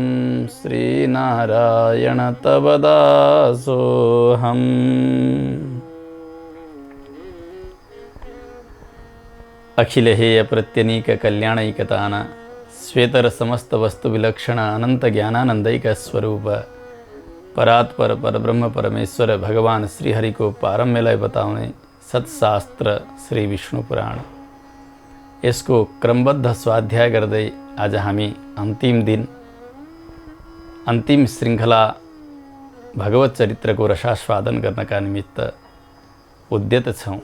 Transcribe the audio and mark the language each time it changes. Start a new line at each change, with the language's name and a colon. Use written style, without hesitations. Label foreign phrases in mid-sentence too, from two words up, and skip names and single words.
Sanskrit: श्रीनारायण तव दासोऽहम्।
Nepali: अखिलहेय प्रत्यनीक कल्याणैकतान श्वेतर समस्त वस्तु विलक्षण अनंत ज्ञानानंदैक स्वरूप परात्पर परब्रह्म परमेश्वर भगवान श्रीहरि को पारम्यलय बताउने सत्शास्त्र श्री विष्णु पुराण। यसको क्रमबद्ध स्वाध्याय गर्दै आज हामी अन्तिम दिन अन्तिम श्रृङ्खला भगवत चरित्रको रसास्वादन गर्नका निमित्त उद्यत छौँ।